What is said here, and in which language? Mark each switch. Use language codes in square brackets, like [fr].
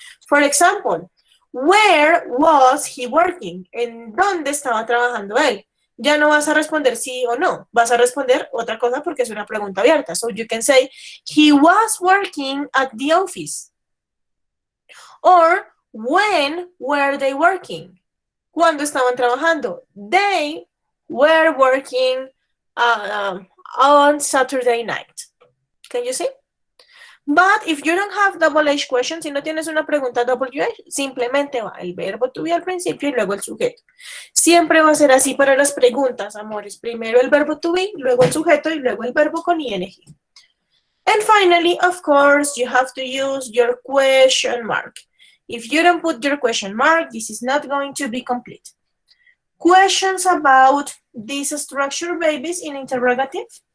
[en] For example, where was he working? [es] ¿En dónde estaba trabajando él? Ya no vas a responder sí o no. Vas a responder otra cosa porque es una pregunta abierta. [en] So you can say, he was working at the office. Or, when were they working? [es] ¿Cuándo estaban trabajando? [en] They were working on Saturday night. Can you see? But if you don't have double H questions, [es] si no tienes una pregunta WH, simplemente va el verbo to be al principio y luego el sujeto. Siempre va a ser así para las preguntas, amores. Primero el verbo to be, luego el sujeto y luego el verbo con ing. [en] And finally, of course, you have to use your question mark. If you don't put your question mark, this is not going to be complete. Questions about this structure, babies, in interrogative?